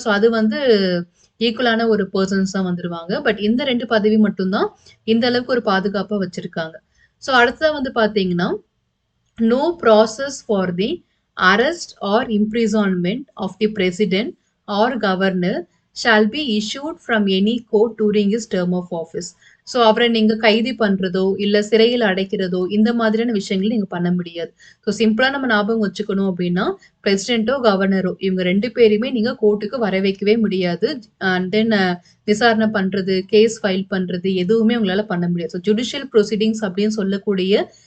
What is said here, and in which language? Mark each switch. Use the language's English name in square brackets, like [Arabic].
[Tamil] So அது வந்து ஈக்குவலான ஒரு பெர்சன்ஸ் தான் வந்துருவாங்க. பட் இந்த 2 பதவி மட்டும் தான் இந்த அளவுக்கு ஒரு பாதுகாப்பா வச்சிருக்காங்க. ஸோ அடுத்ததா வந்து பார்த்தீங்கன்னா, [English] no process for the arrest or imprisonment of the president or governor shall be issued from any court during his term of office. [Tamil] So அவரை நீங்க கைது பண்றதோ, இல்ல சிறையில் அடைக்கிறதோ, இந்த மாதிரியான விஷயங்கள் நீங்க பண்ண முடியாது. ஸோ சிம்பிளா நம்ம ஞாபகம் வச்சுக்கணும் அப்படின்னா, பிரசிடென்ட்டோ, கவர்னரோ இவங்க 2 பேரையுமே நீங்க கோர்ட்டுக்கு வர வைக்கவே முடியாது. அண்ட் தென் விசாரணை பண்றது, கேஸ் ஃபைல் பண்றது எதுவுமே உங்களால பண்ண முடியாது. ஸோ ஜுடிஷியல் ப்ரொசீடிங்ஸ் அப்படின்னு சொல்லக்கூடிய